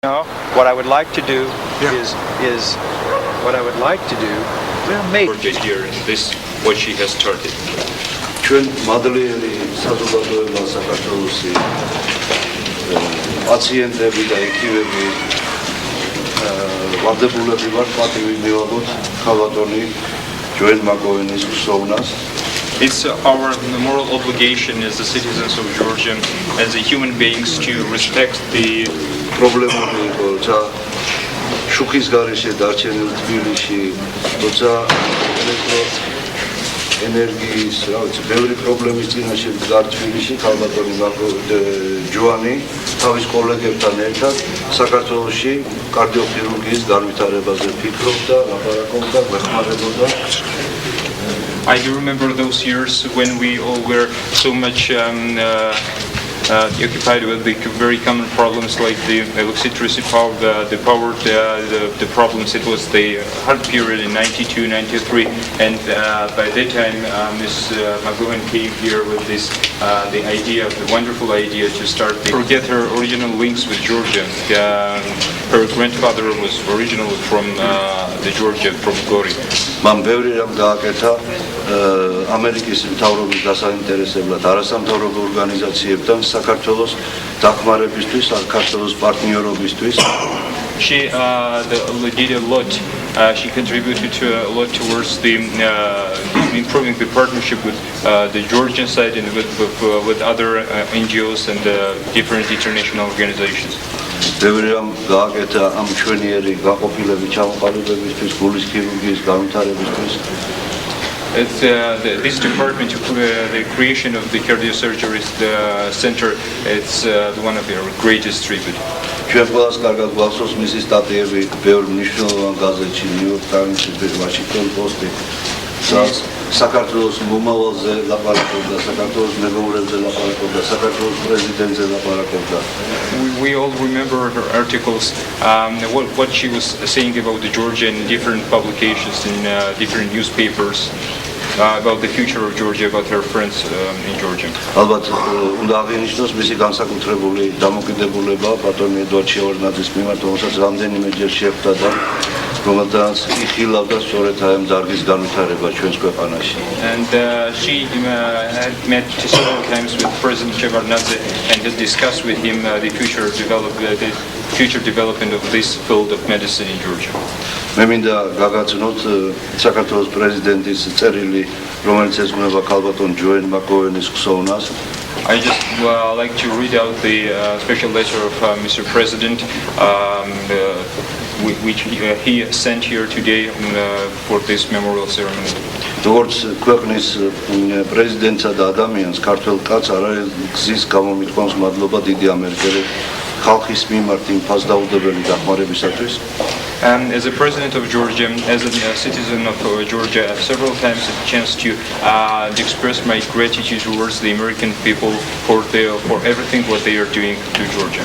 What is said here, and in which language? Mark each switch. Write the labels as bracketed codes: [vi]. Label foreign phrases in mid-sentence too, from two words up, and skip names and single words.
[en] Now, what I would like to do Yeah. is what I would like to do. Well, maybe. This year, this what she has started. [ka] ჩვენ მადლიერი საზოგადოება საქართველოსი პაციენტები და ექიმები ვარდებულები ვართ პატივი მივაღოთ ქალბატონი ჯოენ მაკოვენის ხსოვნას. [en] It's our moral obligation as the citizens of Georgia, as the human beings, to respect the [ka] პრობლემები იყო, როცა შუქის გარეშე დარჩენილ თბილისში, როცა ენერგიის, რა ვიცი, ბევრი პრობლემის წინაშე მდგარ თბილისში, ქალბატონი ჯოანი თავის კოლეგებთან ერთად საქართველოში კარდიოქირურგიის განვითარებაზე ფიქრობდა, ლაპარაკობდა, გვეხმარებოდა. [en] I do remember those years when we all were so much occupied with the very common problems like the electricity power, the problems. It was the hard period in 92, 93, and by that time Ms. McGowan came here with this, the idea, the wonderful idea to start, forget her original links with Georgia. Her grandfather was originally from the Georgia, from Gori. [ka] მან ბევრი რამ გააკეთა ამერიკის მთავრობის დასაინტერესებლად არასამთავრობო ორგანიზაციებთან საქართველოს დახმარებისთვის, საქართველოს პარტნიორობისთვის. [en] She did a lot. She contributed a lot towards the improving the partnership with the Georgian side and with other NGOs and different international organizations. [ka] ბევრი რამ გააკეთა ამ ჩვენიერი გაყოფილების ჩამოყალიბებისთვის, გულის ქირურგიის განვითარებისთვის. [en] It's this department, the creation of the cardiosurgery center, it's one of our greatest tribute. [ka] ჩვენ ყველას კარგად გვახსოვს მისი სტატიები ბევრ მნიშვნელოვან გაზეთში, New York Times, Washington Post-ი. საქართველოს მომავალზე ლაპარაკობდა, საქართველოს მეგობრებზე ლაპარაკობდა, საქართველოს პრეზიდენტზე ლაპარაკობდა. [en] We all remember her articles, what she was saying about the Georgia in different publications, in different newspapers, about the future of Georgia, about her friends in Georgia. [ka] ალბათ უნდა აღინიშნოს მისი განსაკუთრებული დამოკიდებულება ბატონი ედვარდ შევარდნაძის მიმართ, რომელსაც რამდენიმეჯერ შეხვდა და რომელთაც იხილავდა სწორედ აი ამ დარგის განვითარება ჩვენს ქვეყანაში. [en] And she had met several times with President Shevardnadze and had discussed with him the future development of this field of medicine in Georgia. [ka] მე მინდა გაგაცნოთ საქართველოს პრეზიდენტის წერილი, რომელიც ეძღვნება ქალბატონ ჯოენ მაკოვენის ხსოვნას. [en] I just like to read out the special letter of Mr. President, which he sent here today for this memorial ceremony. [ka] როგორც ქვეყნის პრეზიდენტსა და ადამიანს, ქართველ კაცს არ არის გზის გამომიტყვანს მადლობა დიდი ამერიკელი ხალხის მიმართ იმ ფასდაუდებელი დახმარებისათვის. [en] As a president of Georgia, as a citizen of Georgia, I've several times had a chance to express my gratitude towards the American people for everything what they are doing to Georgia.